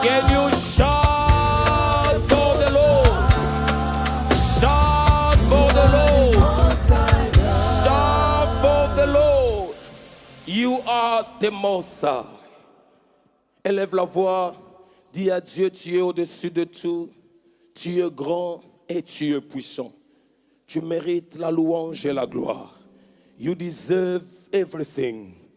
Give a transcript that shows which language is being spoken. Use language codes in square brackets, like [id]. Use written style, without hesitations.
[en] Can you shout for the Lord? Shout for the Lord. Shout for the Lord. You are the Most High. [fr] Élève la voix, dis à Dieu, tu es au-dessus de tout, tu es grand et tu es puissant. Tu mérites la louange et la gloire. [en] You deserve everything.